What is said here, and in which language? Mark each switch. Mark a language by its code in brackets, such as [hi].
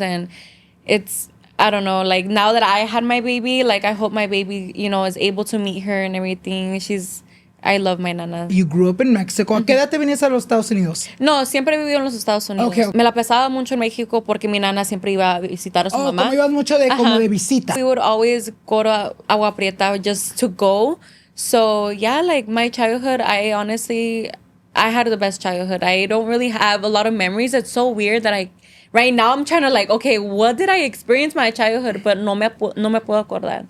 [en] And it's, I don't know, like now that I had my baby, like I hope my baby, you know, is able to meet her and everything. I love my nana. You grew up in Mexico. [es] ¿A qué edad te venías a los Estados Unidos? No, siempre he vivido en los Estados Unidos. [en] Okay. [es] Me la pasaba mucho en México porque mi nana siempre iba a visitar a su mamá. Como ibas mucho como de visita. [en] We would always go to Agua Prieta just to go. So, yeah, like my childhood, I had the best childhood. I don't really have a lot of memories. It's so weird that right now I'm trying to like, okay, what did I experience my childhood? [es] But no me puedo acordar.